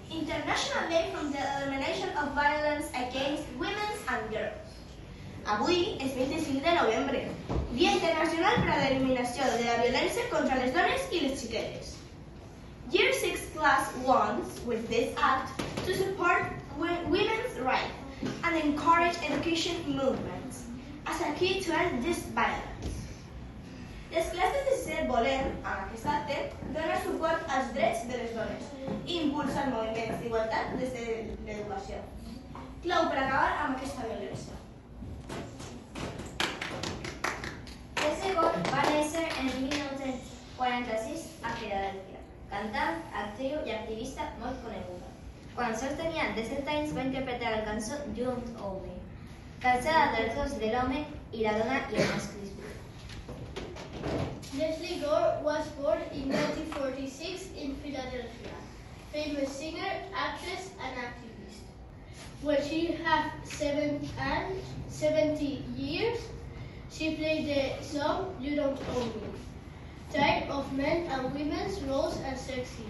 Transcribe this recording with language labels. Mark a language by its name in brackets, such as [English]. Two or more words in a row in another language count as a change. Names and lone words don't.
[English] International Day for the Elimination of Violence Against Women and Girls. [Catalan] Avui és 25 de novembre, Dia Internacional per a l'Eliminació de la Violència contra les Dones i les Xiquetes. [English] Year 6 class wants, with this act, to support women's rights and encourage education movements as a key to end this violence. [Catalan] Les classes de sisè volen, amb aquest acte, donar suport als drets de les dones i impulsar moviments d'igualtat des de l'educació. Clau per acabar amb aquesta violència. El segon va néixer en 1946 a Filadèlfia, cantant, actriu i activista molt coneguda. Quan sols tenia 17 anys va interpretar la cançó You Don't Own Me, cansada dels dos de l'home i la dona i el masclisme. [English] Leslie Gore was born in 1946 in Philadelphia, famous singer, actress, and activist. When she had 70 years, she played the song You Don't Own Me, tired of men and women's roles and sexism.